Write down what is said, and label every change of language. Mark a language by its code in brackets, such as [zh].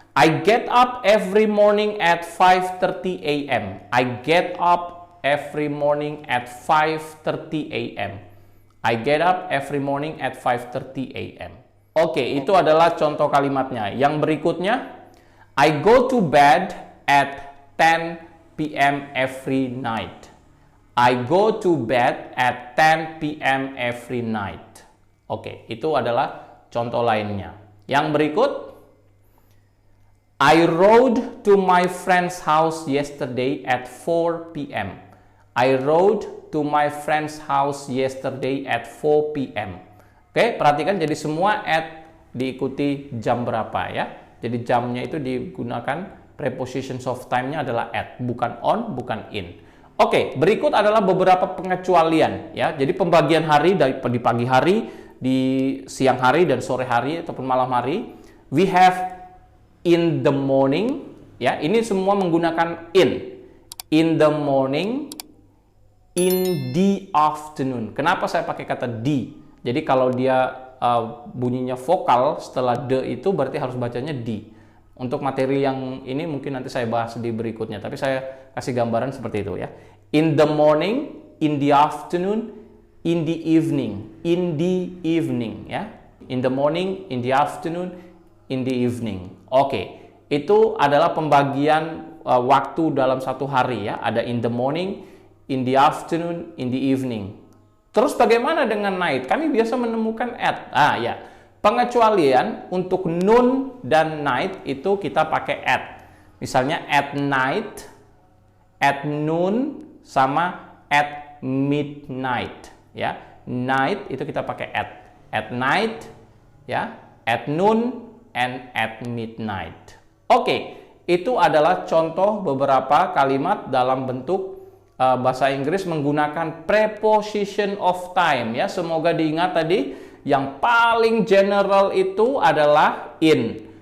[en] I get up every morning at 5:30 a.m. I get up every morning at 5:30 a.m. I get up every morning at 5:30 a.m. [id] Oke, itu adalah contoh kalimatnya. Yang berikutnya, [en] I go to bed at 10 p.m. every night. I go to bed at 10 p.m. every night. [id] Oke, itu adalah contoh lainnya. Yang berikut, [en] I rode to my friend's house yesterday at 4 p.m. I rode to my friend's house yesterday at 4 p.m. [id] Oke, perhatikan jadi semua at diikuti jam berapa ya. Jadi jamnya itu digunakan prepositions of time-nya adalah at, bukan on, bukan in. Oke, berikut adalah beberapa pengecualian ya. Jadi pembagian hari dari di pagi hari, di siang hari dan sore hari ataupun malam hari. [en] We have in the morning ya. [id] Ini semua menggunakan in. [en] In the morning, in the afternoon. [id] Kenapa saya pakai kata di? Jadi kalau dia bunyinya vokal setelah the itu berarti harus bacanya di. Untuk materi yang ini mungkin nanti saya bahas di berikutnya, tapi saya kasih gambaran seperti itu ya. [en] In the morning, in the afternoon, in the evening. In the evening ya. In the morning, in the afternoon, in the evening. [id] Oke, itu adalah pembagian waktu dalam satu hari ya. Ada [en] in the morning, in the afternoon, in the evening. [id] Terus bagaimana dengan night? Kami biasa menemukan at. Ya, pengecualian untuk noon dan night itu kita pakai at. Misalnya [en] at night, at noon, [id] sama [en] at midnight. [id] Ya, night itu kita pakai at. [en] At night, ya, at noon, and at midnight. [id] Oke, itu adalah contoh beberapa kalimat dalam bentuk bahasa Inggris menggunakan preposition of time ya. Semoga diingat tadi yang paling general itu adalah in.